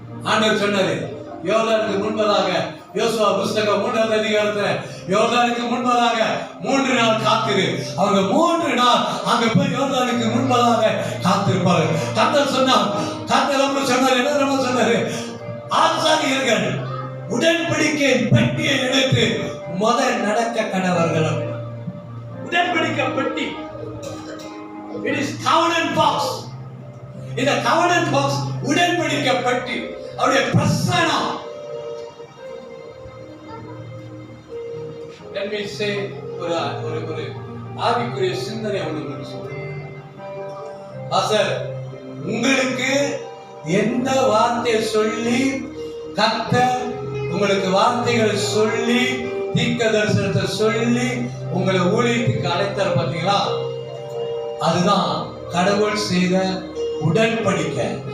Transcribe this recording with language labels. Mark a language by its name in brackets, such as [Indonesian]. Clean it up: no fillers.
[Tamil] ஆண்டவர் சொன்னாரு, யோர்தானுக்கு முன்பதாக, யோசுவா புஸ்தகம் 3ஆம் அதிகாரத்துல, யோர்தானுக்கு முன்பதாக 3 நாள் காத்திரு. அவங்க 3 நாள் அங்க போய் யோர்தானுக்கு முன்பதாக காத்திருப்பாரு. கர்த்தர் சொன்னார், கர்த்தர் நம்ம சொன்னார், என்ன நம்ம சொன்னாரு, ஆசாரியர்கள் உடன்படிக்கை பெட்டியை எடுத்து முதல் நடக்க கடவர்களும். உடன்படிக்கை பெட்டி, [English] it is covenant box. [Tamil] இந்த covenant box உடன்படிக்கை பெட்டி, அவருடைய பிரசன்னம். [English] Let me say [Tamil] ஒரு ஆவிக்குரிய சிந்தனை உங்களுக்கு சொல்றேன். பாஸ்டர், உங்களுக்கு எந்த வார்த்தையை சொல்லி கர்த்தர் உங்களுக்கு வார்த்தைகளை சொல்லி தீர்க்க தரிசனத்தை சொல்லி உங்களை ஊழியத்துக்கு அழைத்தார் பாத்தீங்களா, அதுதான் கடவுள் செய்த உடன்படிக்கை.